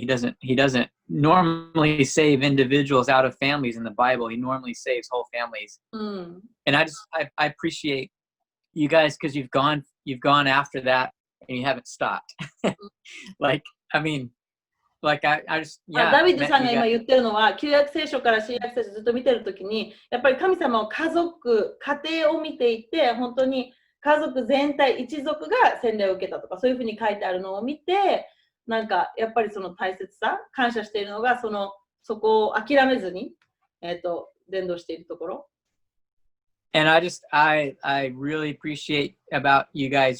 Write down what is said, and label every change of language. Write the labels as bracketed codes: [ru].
[en] He doesn't normally save individuals out of families in the Bible. He normally saves whole families. And I appreciate you guys because you've gone after that and you haven't stopped. Like, I mean, like I just, yeah. [ja] ダビッドさんが今言ってるのは、旧約聖書から新約聖書ずっと見てるときに、やっぱり神様は家族、家庭を見ていて、本当に家族全体、一族が洗礼を受けたとか、そういうふうに書いてあるのを見て、なんかやっぱりその大切さ、感謝しているのが、そこを諦めずに、伝道しているところ。 [en] And I really appreciate about you guys.